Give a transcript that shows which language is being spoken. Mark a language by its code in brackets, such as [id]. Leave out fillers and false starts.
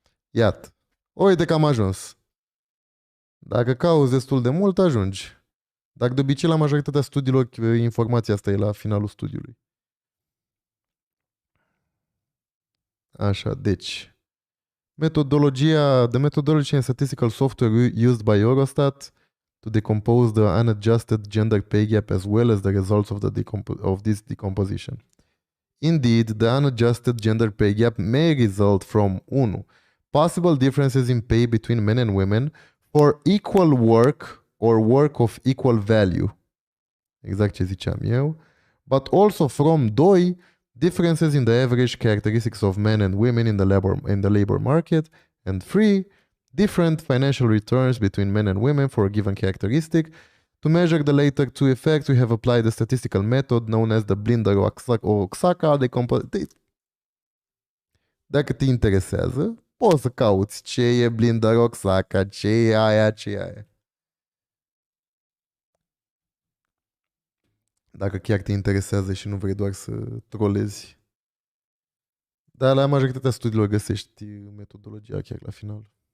[ro] Iată. Uite că am ajuns. Dacă cauți destul de mult, ajungi. Dacă de obicei la majoritatea studiilor informația asta e la finalul studiului. Așa, deci. [en] The methodology and statistical software used by Eurostat to decompose the unadjusted gender pay gap as well as the results of this decomposition. Indeed, the unadjusted gender pay gap may result from 1. Possible differences in pay between men and women for equal work or work of equal value. [ro] Exact ce ziceam eu. [en] But also from 2. Differences in the average characteristics of men and women in the labor market. And 3. Different financial returns between men and women for a given characteristic. To measure the later two effects, we have applied a statistical method known as the Blinder-Oaxaca decomposition. [ro] Dacă te interesează, poți să cauți ce e Blinder-Oaxaca, ce e aia, ce e aia. Dacă chiar te interesează și nu vrei doar să trolezi. Dar la majoritatea studiilor găsești metodologia chiar la final.